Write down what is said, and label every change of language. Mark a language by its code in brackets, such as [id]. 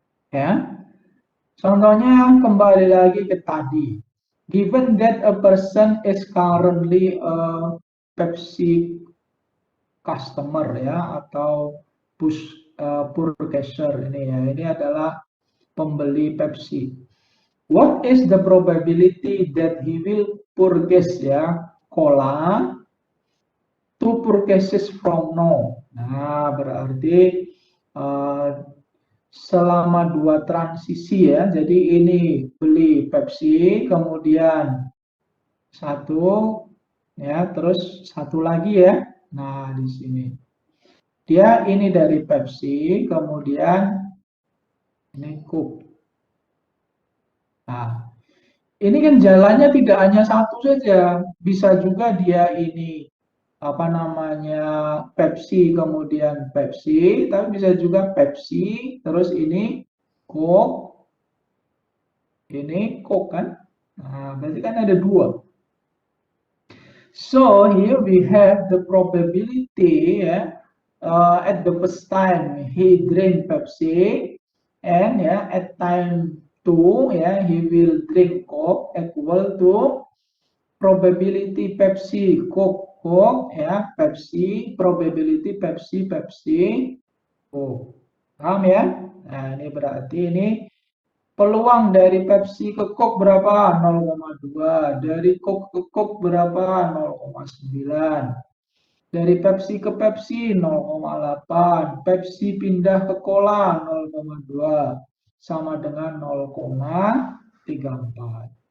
[id] Ya. Contohnya kembali lagi ke tadi. [en] Given that a person is currently a Pepsi customer [id] ya atau [en] purchaser [id] ini ya. Ini adalah pembeli Pepsi. [en] What is the probability that he will purchase ya cola two purchases from now? [id] Nah, berarti selama 2 transisi ya. Jadi ini beli Pepsi, kemudian 1 ya, terus 1 lagi ya. Nah, di sini. Dia ini dari Pepsi, kemudian ini Coke. Nah, ini kan jalannya tidak hanya 1 saja, bisa juga dia ini apa namanya Pepsi kemudian Pepsi, tapi bisa juga Pepsi terus ini Coke, ini Coke kan. Nah, berarti kan ada 2. [en] So here we have the probability at the first time he drink Pepsi and at time 2 he will drink Coke equal to probability Pepsi Coke Coke Pepsi probability Pepsi Pepsi Coke. [id] Paham ya? Nah, ini berarti ini peluang dari Pepsi ke Coke berapa? 0,2. Dari Coke ke Coke berapa? 0,9. Dari Pepsi ke Pepsi 0,8. Pepsi pindah ke Cola 0,2. Sama dengan 0,34.